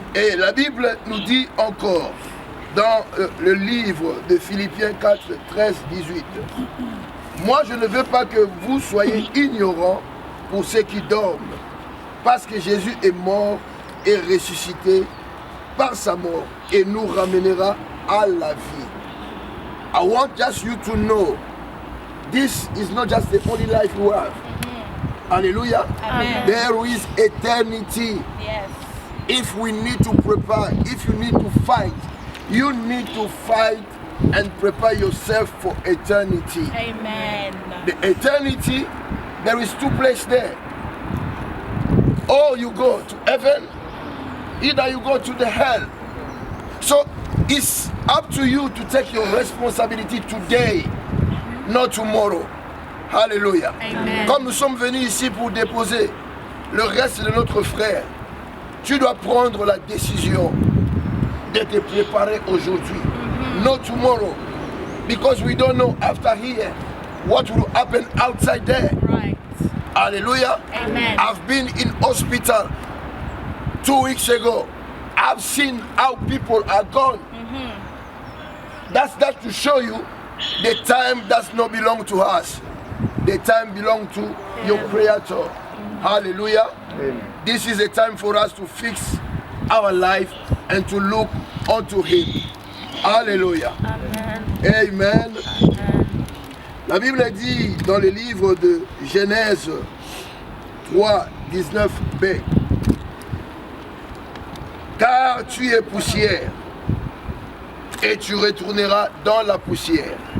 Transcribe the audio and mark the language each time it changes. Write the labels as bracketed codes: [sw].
[fr] Et la Bible nous dit encore dans le livre de Philippiens 4, 13, 18. Moi, je ne veux pas que vous soyez ignorants pour ceux qui dorment, parce que Jésus est mort et ressuscité par sa mort et nous ramènera à la vie. [en] I want just you to know, this is not just the only life we have. Hallelujah. Amen. There is eternity. Yes. If we need to prepare, if you need to fight, you need to fight and prepare yourself for eternity. Amen. The eternity, there is two places there. Or you go to heaven, either you go to the hell. So it's Up to you to take your responsibility today, not tomorrow. [fr] Alléluia. Comme nous sommes venus ici pour déposer le reste de notre frère, tu dois prendre la décision de te préparer aujourd'hui, [en] not tomorrow, because we don't know after here what will happen outside there. Right. Hallelujah. Amen. I've been in hospital 2 weeks ago. I've seen how people are gone. That's that to show you the time does not belong to us. The time belongs to your Creator. Hallelujah. Amen. This is a time for us to fix our life and to look unto Him. Hallelujah. Amen. Amen. Amen. [fr] La Bible dit dans le livre de Genèse 3, 19b, car tu es poussière et tu retourneras dans la poussière.